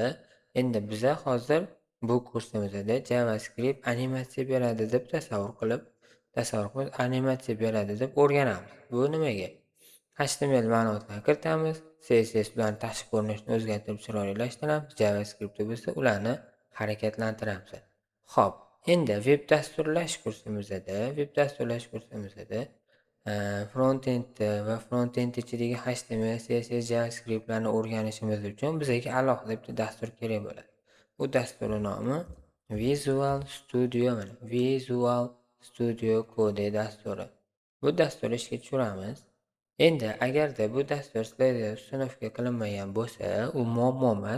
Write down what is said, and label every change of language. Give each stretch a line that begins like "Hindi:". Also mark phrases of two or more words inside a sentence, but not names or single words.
Uzbek: Endi biza hozir bu kursimizda JavaScript animatsiya beradi deb tasavvur qilib animatsiya beradi deb o'rganamiz. Bu nimaga? HTML ma'lumotlarni kiritamiz, CSS ularni tashqi ko'rinishini o'zgartirib chiroylashtiramiz, JavaScript bo'lsa ularni harakatlantiramiz. Xo'p, endi veb dasturlash kursimizda front-end va front-end ichidagi HTML, CSS, JavaScriptlarni o'rganishimiz uchun bizga alohida bitta dastur kerak bo'ladi. Bu dasturning nomi Visual Studio Code dasturi. Bu dasturni ishga tushiramiz. Endi agarda bu dastur sizlarda ustanovka qilinmagan bo'lsa, u muammo emas.